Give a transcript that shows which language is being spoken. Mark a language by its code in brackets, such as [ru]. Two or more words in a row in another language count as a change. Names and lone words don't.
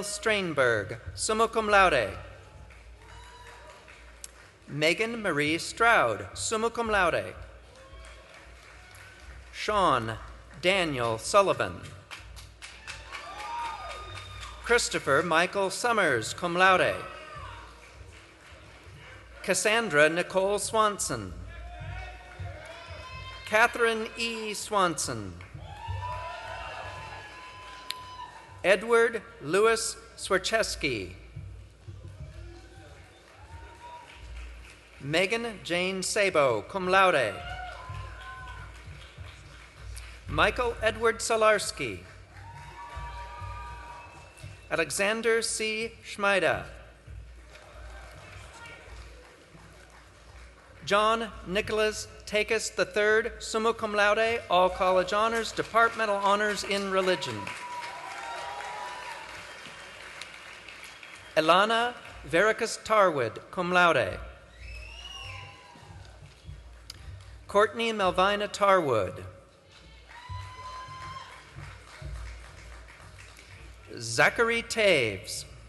[en] Strainberg, [la] summa cum laude. [en] Megan Marie Stroud, [la] summa cum laude. [en] Sean Daniel Sullivan. Christopher Michael Summers, [la] cum laude. [en] Cassandra Nicole Swanson. Catherine E. Swanson. Edward Louis Swercheski. Megan Jane Sabo, [la] cum laude. [en] Michael Edward Solarski. Alexander C. Schmeida. John Nicholas Takis III, [la] summa cum laude, [en] all college honors, departmental honors in religion. Elana Veracus Tarwood, [la] cum laude. [en] Courtney Melvina Tarwood. Zachary Taves.